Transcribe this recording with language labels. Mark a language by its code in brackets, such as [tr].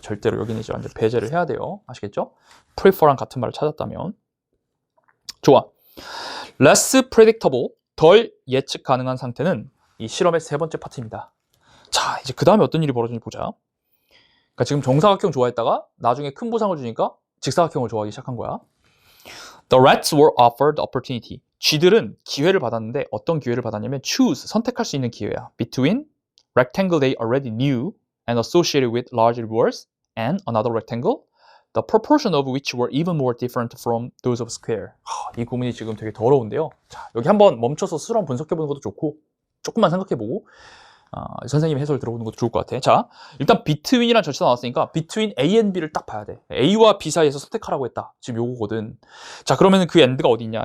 [ko] 절대로 여기는 이제 완전 배제를 해야 돼요. 아시겠죠? prefer랑 같은 말을 찾았다면 좋아. less predictable 덜 예측 가능한 상태는 이 실험의 세 번째 파트입니다. 자, 이제 그 다음에 어떤 일이 벌어지는지 보자. 그러니까 지금 정사각형 좋아했다가 나중에 큰 보상을 주니까 직사각형을 좋아하기 시작한 거야. [en] The rats were offered opportunity. [ko] 쥐들은 기회를 받았는데 어떤 기회를 받았냐면 choose, 선택할 수 있는 기회야. [en] Between rectangle they already knew and associated with large rewards and another rectangle, the proportion of which were even more different from those of square. [ko] 이 구문이 지금 되게 더러운데요. 자, 여기 한번 멈춰서 스스로 한번 분석해보는 것도 좋고 조금만 생각해보고 선생님 해설 들어보는 것도 좋을 것 같아. 자, 일단 between이라는 절차가 나왔으니까 between A and B 를 딱 봐야 돼. A와 B 사이에서 선택하라고 했다. 지금 요거거든. 자, 그러면 그 end가 어디 있냐?